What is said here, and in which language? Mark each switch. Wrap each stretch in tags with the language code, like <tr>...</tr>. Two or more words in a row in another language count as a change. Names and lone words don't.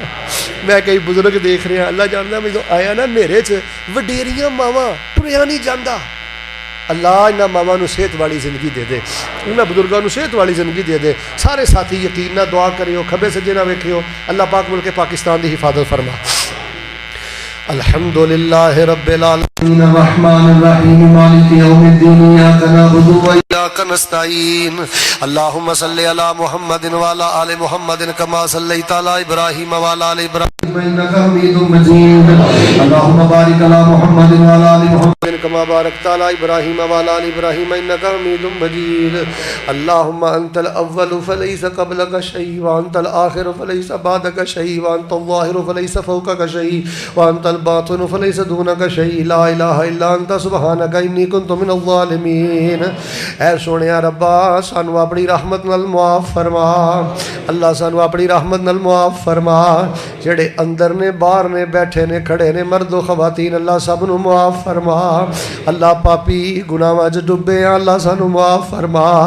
<pa>ਮੈਂ ਕਈ ਬਜ਼ੁਰਗ ਦੇਖ ਰਿਹਾ, ਅੱਲਾ ਜਾਣਦਾ ਮੈਨੂੰ ਆਇਆ ਨਾ ਹਨੇਰੇ 'ਚ ਵਡੇਰੀਆਂ ਮਾਵਾਂ ਤੁਰਿਆ ਨਹੀਂ ਜਾਂਦਾ। ਅੱਲਾ ਇਹਨਾਂ ਮਾਵਾਂ ਨੂੰ ਸਿਹਤ ਵਾਲੀ ਜ਼ਿੰਦਗੀ ਦੇ ਦੇ, ਇਹਨਾਂ ਬਜ਼ੁਰਗਾਂ ਨੂੰ ਸਿਹਤ ਵਾਲੀ ਜ਼ਿੰਦਗੀ ਦੇ ਦੇ। ਸਾਰੇ ਸਾਥੀ ਯਕੀਨ ਨਾਲ ਦੁਆ ਕਰਿਓ, ਖੱਬੇ ਸੱਜੇ ਨਾ ਵੇਖਿਓ। ਅੱਲਾਹ ਪਾਕ ਮੁਲਕ ਪਾਕਿस्तान ਦੀ ਹਿਫਾਜ਼ਤ ਫਰਮਾ।</pa> <ar>الحمد لله رب العالمين الرحمن الرحيم مالك يوم الدين إياك نعبد وإياك نستعين اللهم صل على محمد وعلى آل محمد كما صليت على إبراهيم وعلى آل إبراهيم إنك حميد مجيد اللهم بارك على محمد وعلى آل محمد كما باركت على إبراهيم وعلى آل إبراهيم إنك حميد مجيد اللهم أنت الأول فليس قبلك شيء وأنت الآخر فليس بعدك شيء وأنت الظاهر فليس فوقك شيء وأنت الباطن فليس دونك شيء لا إله إلا أنت سبحانك إني كنت من الظالمين.</ar> <pa>ਐ ਸੋਹਣਿਆ ਰੱਬਾ ਸਾਨੂੰ ਆਪਣੀ ਰਹਿਮਤ ਨਾਲ ਮੁਆਫ਼ ਫਰਮਾ, ਅੱਲਾਹ ਸਾਨੂੰ ਆਪਣੀ ਰਹਿਮਤ ਨਾਲ ਮੁਆਫ਼ ਫਰਮਾ। ਜਿਹੜੇ ਅੰਦਰ ਨੇ, ਬਾਹਰ ਨੇ, ਬੈਠੇ ਨੇ, ਖੜ੍ਹੇ ਨੇ, ਮਰਦੋ ਖਵਾਤੀਨ, ਅੱਲਾਹ ਸਭ ਨੂੰ ਮੁਆਫ਼ ਫਰਮਾ। ਅੱਲਾਹ ਪਾਪੀ ਗੁਨਾਹਾਂ 'ਚ ਡੁੱਬੇ ਆ, ਅੱਲਾਹ ਸਾਨੂੰ ਮੁਆਫ਼ ਫਰਮਾ।</pa>